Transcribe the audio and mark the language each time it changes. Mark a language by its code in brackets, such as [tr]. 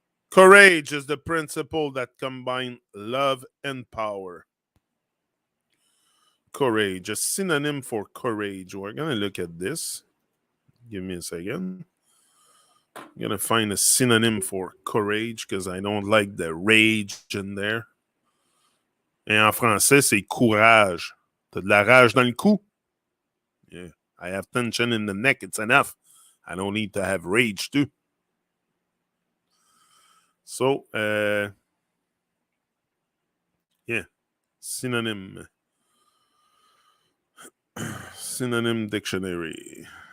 [en] Courage is the principle that combines love and power. Courage, a synonym for courage. We're going to look at this. Give me a second. I'm going to find a synonym for courage because I don't like the rage in there. [fr] Et en français, c'est courage. T'as de la rage dans le cou? [en] Yeah. I have tension in the neck. It's enough. I don't need to have rage too. So, yeah. Synonym. Synonym dictionary.